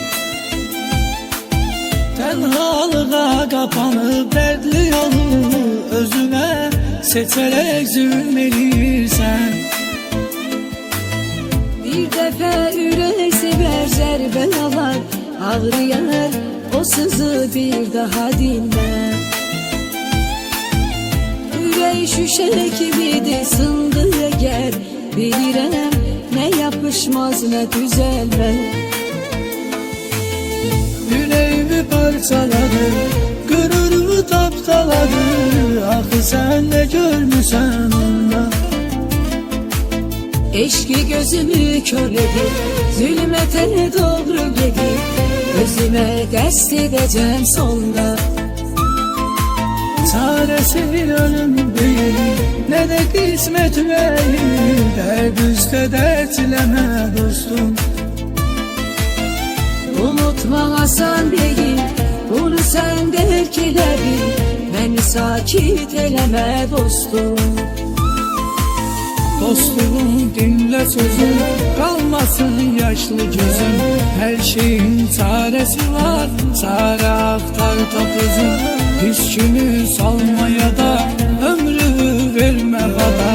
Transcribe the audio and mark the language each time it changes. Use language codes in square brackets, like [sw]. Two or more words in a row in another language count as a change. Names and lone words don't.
[tr] Tenhalığa kapanıp dertli yolu özüme seçerek zulmeliysen. [az] Bir dəfə ürək sevər zərbələr, ağrıyar o sızı bir daha dinlə. Ürək şüşə kibidir, sındı əgər, bilirəm nə yapışmaz nə düzəlmə. [tr] Yüreğimi parçaladı, gururumu tapdaladı. [az] Axı sən nə görmüsən onda? [tr] Eşki gözümü kör edip zulmete doğru gedip özüme qəsd edeceğim sonda. Çaresi ölüm değil, ne de kısmet verir. Dert üstə dertleme dostum. [az] Unutmaq asan değil, bunu sen dərk elə bil. Məni sakit eləmə dostum. [tr] Dostluğum dinle sözüm, kalmasın yaşlı gözüm. Her şeyin çaresi var, çare aktar tap özüm. Pis günü salmaya da ömrü verme bana.